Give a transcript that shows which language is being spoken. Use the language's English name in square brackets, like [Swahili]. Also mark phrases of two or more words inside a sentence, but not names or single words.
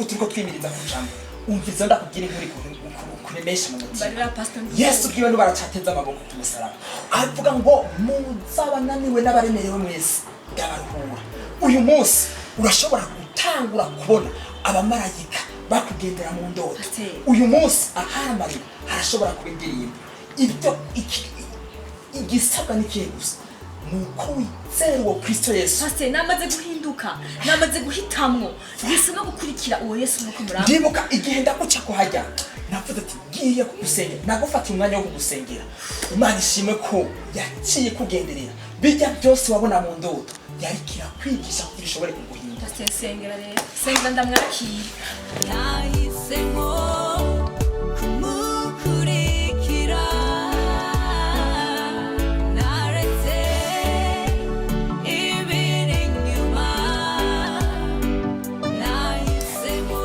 [Rundi] turiko twimiriza kujambo umviza ndakubwira inkuru kuremesha mu mutima Yesu bwiwe nubaracateza amaboko ku musaraba avuga ngo muzabananiwe n'abaremerewe mwese ndabaruhura uyu munsi urashobora gutangura kubona abamarayika bakugendera mu ndoto uyu munsi aharamarira harashobora kuba indirimbo ibyo igisabwa n'ikihe gusa nuko wizera uwo Kristo Yesu namaze guhinduka namaze guhitamwo ngisemo gukurikira uwo Yesu nuko muramba ndibuka igihe ndaguca ko hajya navuze ati ngiye kugusengera nagufata umwanya wo kugusengera Imana ishimwe ko yaciye kugenderera bijya byose wabona mu ndoto yari kirakwigisha kugira ishobore kuguhinda sengera rero sengera ndamwakira nahisemwo kumukurikira naretse ibiri inyuma nahisemwo